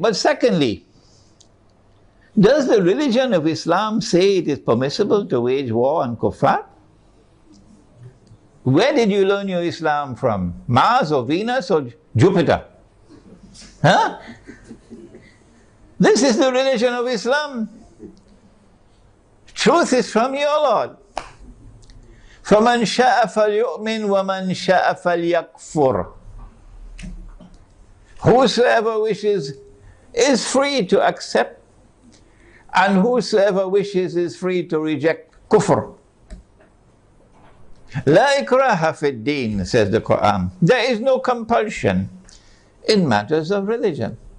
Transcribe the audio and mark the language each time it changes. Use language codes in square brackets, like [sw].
[en] But secondly, does the religion of Islam say it is permissible to wage war on kuffar? Where did you learn your Islam from? Mars or Venus or Jupiter? Huh? This is the religion of Islam. Truth is from your Lord. [ar] فَمَنْ شَاءَ فَلْيُؤْمِنْ وَمَنْ شَاءَ فَلْيَكْفُرْ. [en] Whosoever wishes is free to accept, and whosoever wishes is free to reject kufr. [ar] La ikraha fid din, [en] says the Quran. There is no compulsion in matters of religion.